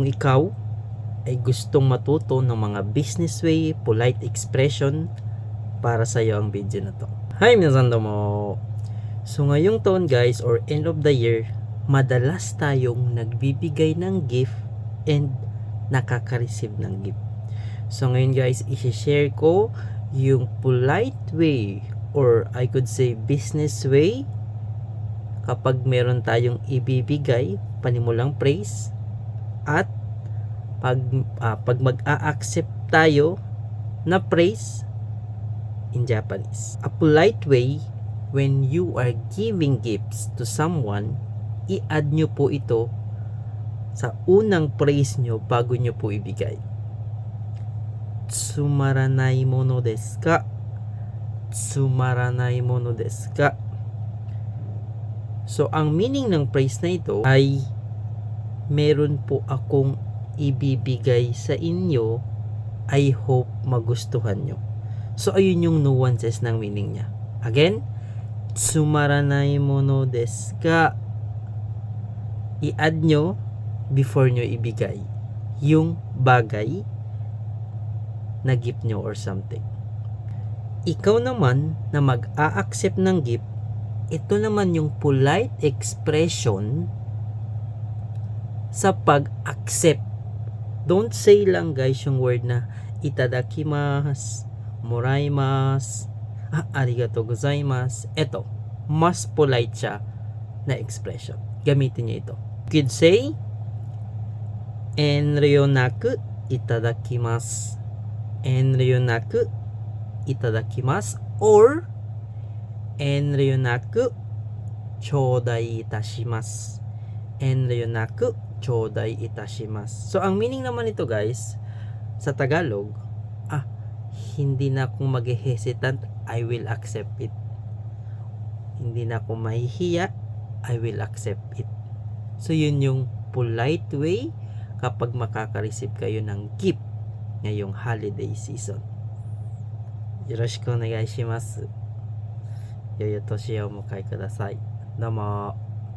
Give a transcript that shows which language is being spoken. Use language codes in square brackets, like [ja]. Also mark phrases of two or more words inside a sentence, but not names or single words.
[tl] Kung ikaw ay gustong matuto ng mga [en] business way, polite expression, [tl] para sa iyo ang video na to. [ja] Hi, みなさん どうも. [tl] So ngayong taon guys, [en] or end of the year, [tl] madalas tayong nagbibigay ng [en] gift and [tl] nakaka-receive ng gift. So ngayon guys, i-share ko yung [en] polite way, or I could say business way, [tl] kapag meron tayong ibibigay panimulang praise, at pag mag-a-accept tayo na praise [en] in Japanese. A polite way, when you are giving gifts to someone, [tl] i-add nyo po ito sa unang praise nyo bago nyo po ibigay. [ja] つまらない もの です か? つまらない もの です か? [tl] So, ang meaning ng praise na ito ay meron po akong ibibigay sa inyo, [en] I hope [tl] magustuhan nyo. So, ayun yung nuances ng meaning niya. Again, [ja] つまらない もの です か? [tl] I-add nyo before nyo ibigay yung bagay na gift nyo [en] or something. [tl] Ikaw naman na mag-a-accept ng gift, ito naman yung polite expression sa pag-accept. [en] Don't say [tl] lang guys yung word na [ja] いただきます、 もらいます、 ありがとう ございます. [tl] Ito, mas polite siya na expression. Gamitin niyo ito. [en] You could say, [ja] 遠慮なく いただきます. 遠慮なく いただきます, or 遠慮なく 頂戴 いたします. 遠慮なく 頂戴 いたします. [tl] So, ang meaning naman ito guys, sa Tagalog, hindi na akong mag-hesitant, [en] I will accept it. [tl] Hindi na ako mahihiya, [en] I will accept it. So, [tl] yun yung polite way kapag makaka-receive kayo ng gift ngayong [en] holiday season. [ja] よろしく お願い します。 よよ とし を むかい ください. Domo.